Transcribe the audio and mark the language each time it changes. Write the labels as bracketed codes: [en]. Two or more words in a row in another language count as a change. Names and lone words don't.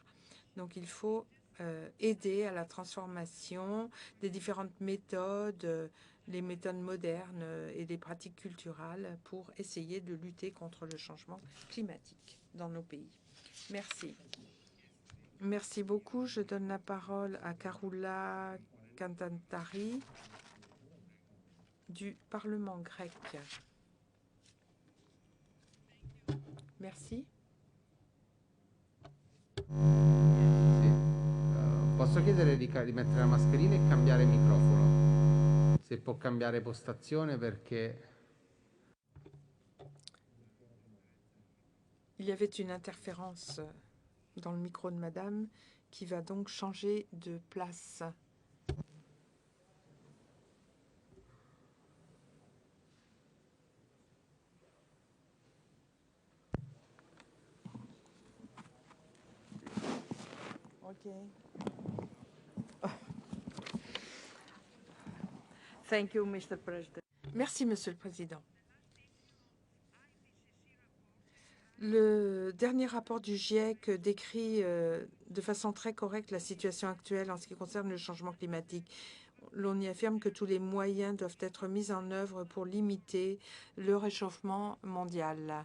[fr] Donc il faut aider à la transformation des différentes méthodes, les méthodes modernes et les pratiques culturelles pour essayer de lutter contre le changement climatique dans nos pays. Merci. Merci beaucoup. Je donne la parole à Karoula Kantantari du Parlement grec. Merci. [it] Posso chiedere di mettere la mascherina e cambiare microfono? Se può cambiare postazione perché... [fr] Il y avait une interférence dans le micro de madame qui va donc changer de place. OK. [en] Thank you, Mr. President. [fr] Merci, Monsieur le Président. Le dernier rapport du GIEC décrit de façon très correcte la situation actuelle en ce qui concerne le changement climatique. L'on y affirme que tous les moyens doivent être mis en œuvre pour limiter le réchauffement mondial.